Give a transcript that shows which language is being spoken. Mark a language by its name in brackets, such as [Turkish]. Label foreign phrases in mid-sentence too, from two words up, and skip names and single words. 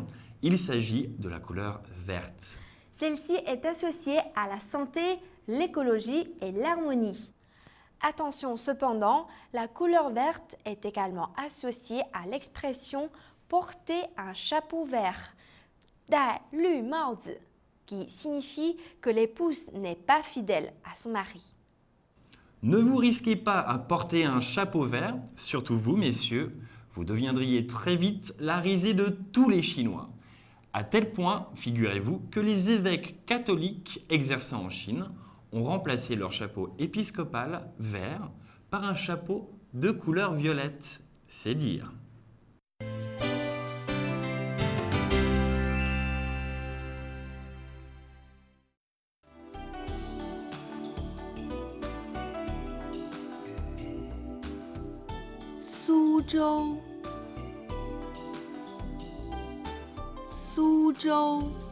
[French] Il s'agit de la couleur verte. Celle-ci est associée à la santé, l'écologie et l'harmonie. Attention cependant, la couleur verte est également associée à l'expression « porter un chapeau vert » [Chinese] 戴绿帽子, [French] qui signifie que l'épouse n'est pas fidèle à son mari. Ne vous risquez pas à porter un chapeau vert, surtout vous messieurs, vous deviendriez très vite la risée de tous les Chinois. À tel point, figurez-vous, que les évêques catholiques exerçant en Chine ont remplacé leur chapeau épiscopal vert par un chapeau de couleur violette. C'est dire. Suzhou, Suzhou,